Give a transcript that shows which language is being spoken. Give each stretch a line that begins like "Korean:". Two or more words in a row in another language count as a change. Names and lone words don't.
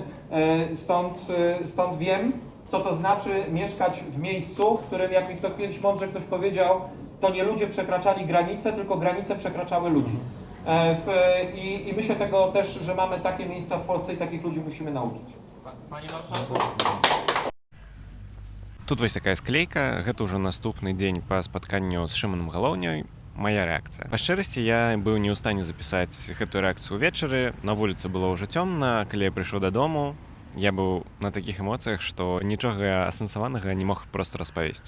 Polish: Stąd wiem, co to znaczy mieszkać w miejscu, w którym, jak mi kiedyś mądrze ktoś powiedział, to nie ludzie przekraczali granice, tylko granice przekraczały ludzi. I myślę tego też, że mamy takie miejsca w Polsce i takich ludzi musimy nauczyć. Panie marszałku.
Belarusian: Тут вось такая склейка, гэта ўжо наступны дзень па спатканню з Шыманам Галоўняй. Моя рэакцыя. Па шчырасці, я быў не ў стане запісаць гэтую рэакцыю ўвечары, на вуліцы было ўжо цёмна, калі я прыйшоў дадому, я быў на такіх эмоцыях, што нічога асэнсаванага не мог проста распавесці.